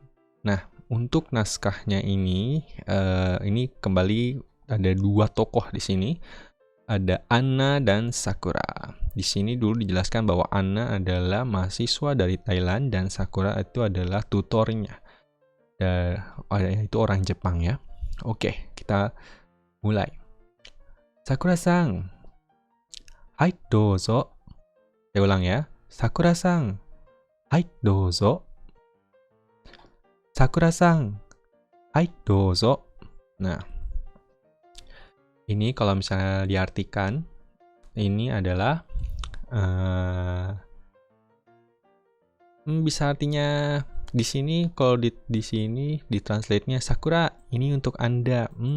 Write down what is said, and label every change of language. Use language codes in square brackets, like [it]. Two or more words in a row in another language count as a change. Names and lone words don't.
[id] Nah, untuk naskahnya ini kembali ada dua tokoh di sini. Ada Anna dan Sakura. Di sini dulu dijelaskan bahwa Anna adalah mahasiswa dari Thailand dan Sakura itu adalah tutornya. Itu orang Jepang ya. Oke, kita mulai. [ja] Sakura-san. はい、どうぞ. [id] Saya ulang ya. [ja] Sakura-san. はい、どうぞ. Sakura-san. はい、どうぞ. [id] Nah, ini kalau misalnya diartikan, ini adalah bisa artinya di sini kalau di sini di translate-nya Sakura, ini untuk Anda.